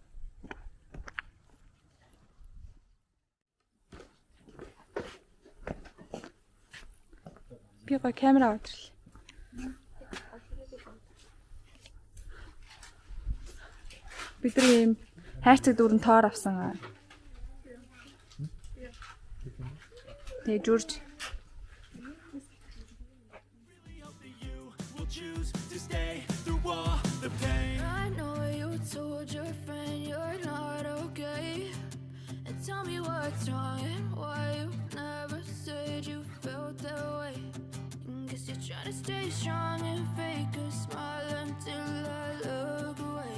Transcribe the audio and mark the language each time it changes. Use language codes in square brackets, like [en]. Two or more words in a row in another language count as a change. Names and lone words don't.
[mn] Би гоо камера авчихлаа. Бид нар ийм хайрцаг дүүрэн тоор авсан. Тэгээ журж. [en] Trying to stay strong and fake a smile until I look away.